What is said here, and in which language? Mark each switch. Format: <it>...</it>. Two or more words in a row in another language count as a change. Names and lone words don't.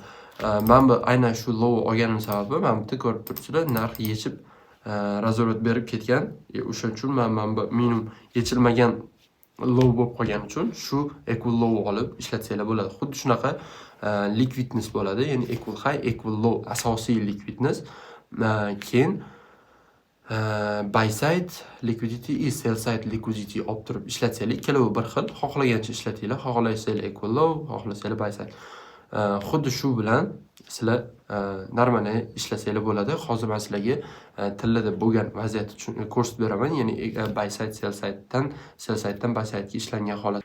<uz>Men bu aynan shu low olganim sababi, mana bu yerda ko'rib turibsizlar, narx yechib razvorot berib ketgan. O'sha uchun men bu minimum yechilmagan low bo'lib qolgani uchun shu</uz> <en>equal low</en> <uz>olib ishlatsanglar bo'ladi. Xuddi shunaqa likvidnost bo'ladi, ya'ni</uz> <en>equal high, equal low</en> <uz>asosiy likvidnost. Keyin</uz> <en>buy side liquidity is sell side liquidity</en> <uz>olib turib ishlatsanglar, ikkalovi bir xil, xohlagancha ishlatinglar, xohlasanglar</uz> <en>equal low,</en> <uz>xohlasanglar</uz> <en>buy side.</en> <uz>Xuddi shu bilan sizlar normalni ishlasanglar bo'ladi. Hozir men sizlarga tillarda bo'lgan vaziyat uchun ko'rsatib beraman, ya'ni</uz> <en>buy side sell side'dan buy side'ga</en> <uz>ishlangan holat.</uz>